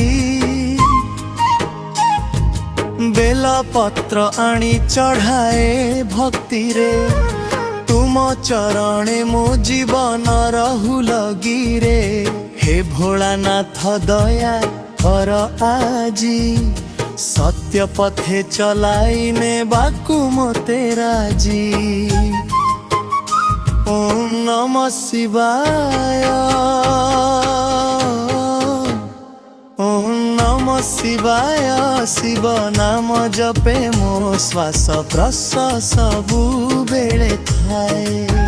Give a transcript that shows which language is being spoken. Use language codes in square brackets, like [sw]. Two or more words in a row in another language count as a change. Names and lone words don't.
[or] ବେଲ ପତ୍ର ଆଣି ଚଢ଼ାଏ ଭକ୍ତି ରେ ତୁମ ଚରଣେ ମୋ ଜୀବନ ରହୁ ଲାଗି ରେ। ହେ ଭୋଳାନାଥ ଦୟା କର ଆଜି ସତ୍ୟ ପଥେ ଚଲାଇନେ ବାକୁ ମୋତେ ରାଜି। [sa] ओम नमः शिवाय ओम नमः शिवाय [or] ଶିବ ନାମ ଜପେ ମୋ ଶ୍ୱାସ ପ୍ରଶ୍ୱାସ ସବୁ ବେଳେ ଥାଏ।